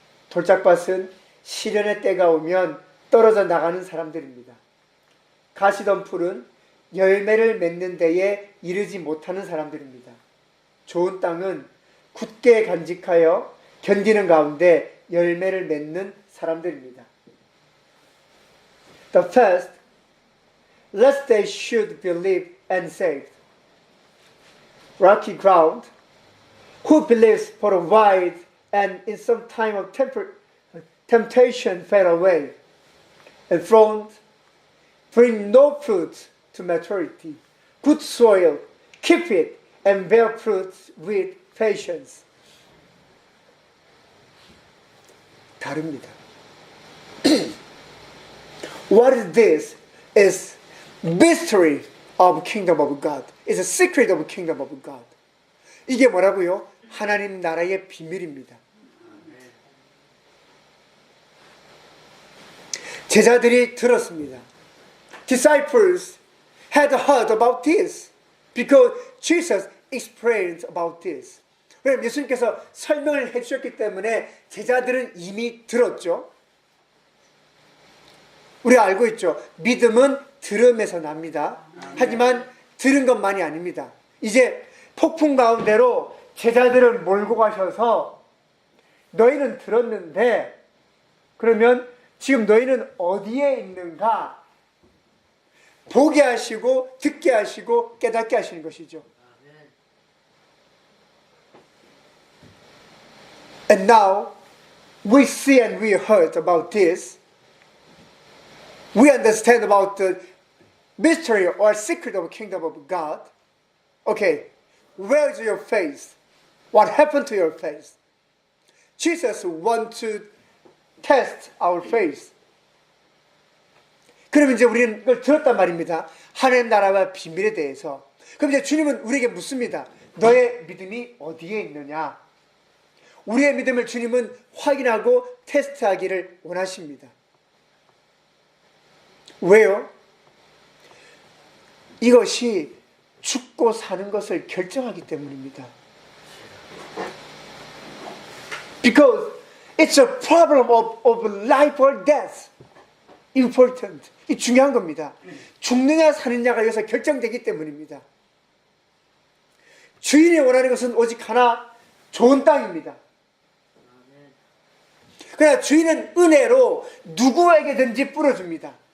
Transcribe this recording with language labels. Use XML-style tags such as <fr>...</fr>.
<ko>돌짝밭은 시련의 때가 오면 떨어져 나가는 사람들입니다. 가시덤불은 열매를 맺는 데에 이르지 못하는 사람들입니다. 좋은 땅은 굳게 간직하여 견디는 가운데 열매를 맺는 사람들입니다.</ko> <en>The first, lest they should believe and saved. Rocky ground, who believes for a while and in some time of temptation fell away, and thorns bring no fruit to maturity. Good soil, keep it and bear fruit with patience.</en> <ko>다릅니다.</ko> <en>What is this? Is mystery of kingdom of God. It's a secret of kingdom of God.</en> <ko>이게 뭐라고요? 하나님 나라의 비밀입니다. 제자들이 들었습니다.</ko> <en>Disciples had heard about this because Jesus explained about this.</en> <ko>왜냐하면 예수님께서 설명을 해주셨기 때문에 제자들은 이미 들었죠. 우리가 알고 있죠. 믿음은 들음에서 납니다. 하지만 들은 것만이 아닙니다. 이제 폭풍 가운데로 제자들을 몰고 가셔서 너희는 들었는데 그러면 지금 너희는 어디에 있는가? 보게 하시고 듣게 하시고 깨닫게 하시는 것이죠.</ko> <en>And now we see and we heard about this. We understand about the mystery or secret of the kingdom of God. Okay, where is your faith? What happened to your faith? Jesus wants to test our faith.</en> <ko>그러면 이제 우리는 이걸 들었단 말입니다. 하나님 나라와 비밀에 대해서. 그럼 이제 주님은 우리에게 묻습니다. 너의 믿음이 어디에 있느냐? 우리의 믿음을 주님은 확인하고 테스트하기를 원하십니다. 왜요? 이것이 죽고 사는 것을 결정하기 때문입니다.</ko> <en>Because it's a problem of life or death.</en> <ko>Important. 이 중요한 겁니다. 죽느냐 사느냐가 여기서 결정되기 때문입니다. 주인이 원하는 것은 오직 하나, 좋은 땅입니다. 그러나 주인은 은혜로 누구에게든지 뿌려줍니다.</ko>